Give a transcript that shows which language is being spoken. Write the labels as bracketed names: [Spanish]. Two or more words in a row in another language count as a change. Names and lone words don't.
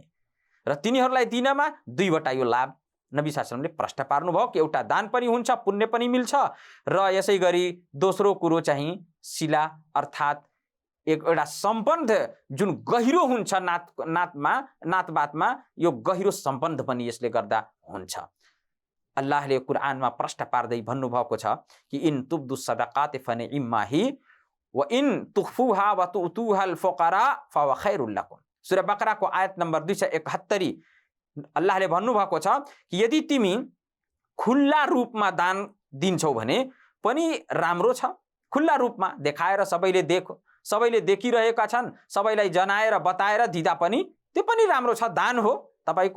[Nepali] र तिनीहरूलाई दिनमा दुईवटा यो लाभ नबी [Arabic] صلى الله عليه وسلم [Nepali] प्रश्न पार्नुभयो कि एउटा दान पनि हुन्छ, पुण्य पनि मिल्छ, र यसै गरी दोस्रो कुरो चाहिँ सिला अर्थात् एउटा सम्बन्ध जुन गहिरो हुन्छ नातबातमा, यो गहिरो सम्बन्ध पनि यसले गर्दा हुन्छ। अल्लाहले कुरानमा प्रश्न पार्दै भन्नुभएको छ कि [Arabic] إن تبدوا الصدقات فنعما هي وإن تخفوها وتؤتوها الفقراء فهو خير لكم. [Nepali] सूरा बकराको आयत नम्बर 271 अल्लाहले भन्नुभएको छ कि यदि तिमी खुल्ला रूपमा दान दिन्छौ भने पनि राम्रो छ। खुल्ला रूपमा देखाएर सबैले देखिरहेका छन्, सबैलाई जनाएर बताएर दिँदा पनि त्यो पनि राम्रो छ, दान हो तपाईको।